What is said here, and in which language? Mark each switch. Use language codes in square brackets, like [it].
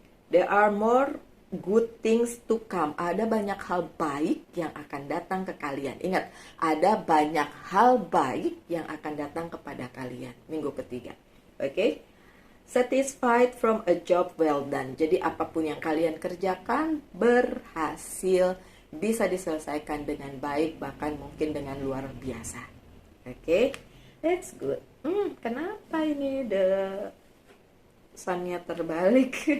[en] There are more good things to come. [id] Ada banyak hal baik yang akan datang ke kalian. Ingat, ada banyak hal baik yang akan datang kepada kalian minggu ketiga. Oke? [en] Satisfied from a job well done. [id] Jadi apapun yang kalian kerjakan berhasil, bisa diselesaikan dengan baik, bahkan mungkin dengan luar biasa. Oke? [en] That's good. [id] Kenapa ini sun-nya terbalik?